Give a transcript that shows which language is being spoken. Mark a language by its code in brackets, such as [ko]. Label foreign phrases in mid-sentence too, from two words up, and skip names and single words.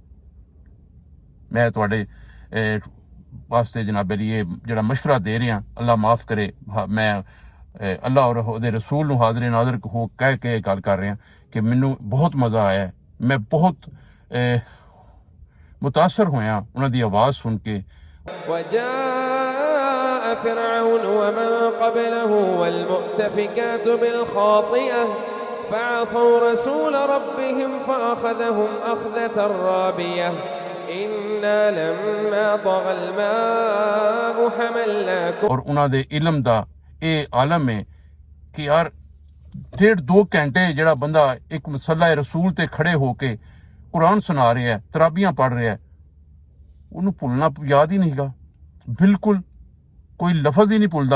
[pa] ਮੈਂ ਤੁਹਾਡੇ ਵਾਸਤੇ ਜਨਾਬ ਅਲੀ ਇਹ ਜਿਹੜਾ ਮਸ਼ਵਰਾ ਦੇ ਰਿਹਾ, ਅੱਲਾ ਮਾਫ ਕਰੇ, ਮੈਂ ਅੱਲਾ ਔਰ ਉਹਦੇ ਰਸੂਲ ਨੂੰ ਹਾਜ਼ਰ ਨਾਜ਼ਰ ਹੋ ਕਹਿ ਕੇ ਗੱਲ ਕਰ ਰਿਹਾ ਕਿ ਮੈਨੂੰ ਬਹੁਤ ਮਜ਼ਾ ਆਇਆ। ਮੈਂ ਬਹੁਤ ਮੁਤਾਸਰ ਹੋਇਆ ਉਹਨਾਂ ਦੀ ਆਵਾਜ਼ ਸੁਣ ਕੇ। [ar] وجاء فرعون ومن قبله والمؤتفكات بالخاطئة فعصوا رسول ربهم فأخذهم أخذة رابية إنا لما طغى الماء حملناكم। [pa] اور ਉਹਨਾਂ ਦੇ ਇਲਮ ਦਾ ਇਹ ਆਲਮ ਹੈ ਕਿ ਯਾਰ 1.5-2 ਘੰਟੇ ਜਿਹੜਾ ਬੰਦਾ ਇੱਕ ਮਸਲਾ ਰਸੂਲ ਤੇ ਖੜੇ ਹੋ ਕੇ ਕੁਰਾਨ ਸੁਣਾ ਰਿਹਾ ਹੈ, ਤਰਾਬੀਆਂ ਪੜ੍ਹ ਰਿਹਾ ਹੈ, ਉਹਨੂੰ ਭੁੱਲਣਾ ਯਾਦ ਹੀ ਨਹੀਂਗਾ, ਬਿਲਕੁਲ ਕੋਈ ਲਫ਼ਜ਼ ਹੀ ਨਹੀਂ ਭੁੱਲਦਾ।